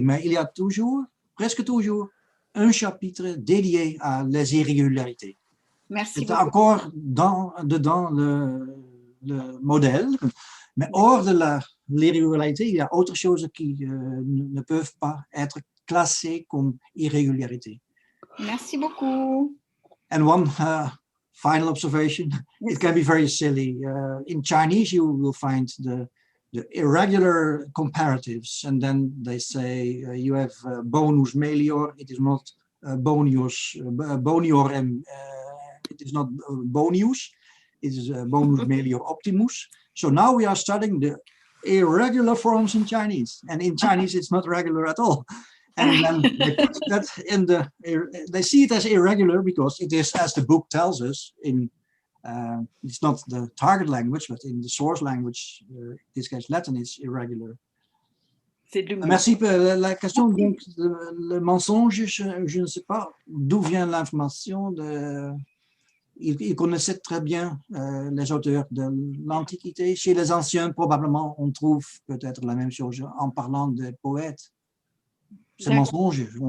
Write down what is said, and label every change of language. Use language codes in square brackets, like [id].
[fr] Mais il y a toujours, presque toujours, un chapitre dédié à les irrégularités. Merci C'est encore dedans le modèle, mais hors de l'irrégularité, il y a autre chose qui ne peuvent pas être classées comme irrégularité. Merci beaucoup. [en] And one final observation, it can be very silly. In Chinese, you will find the irregular comparatives, and then they say you have bonus melior, it is not bonius, bonior, and it is not bonius, it is bonus melior optimus. So now we are studying the irregular forms in Chinese, and in Chinese it's not regular at all. And then they put that in they see it as irregular because it is, as the book tells us, it's not the target language, but in the source language, in this case Latin, it's irregular. [fr] Merci pour la question. Donc, le mensonge, je ne sais pas d'où vient l'information il connaissait très bien les auteurs de l'Antiquité. Chez les anciens, probablement, on trouve peut-être la même chose en parlant des poètes. C'est mensonge.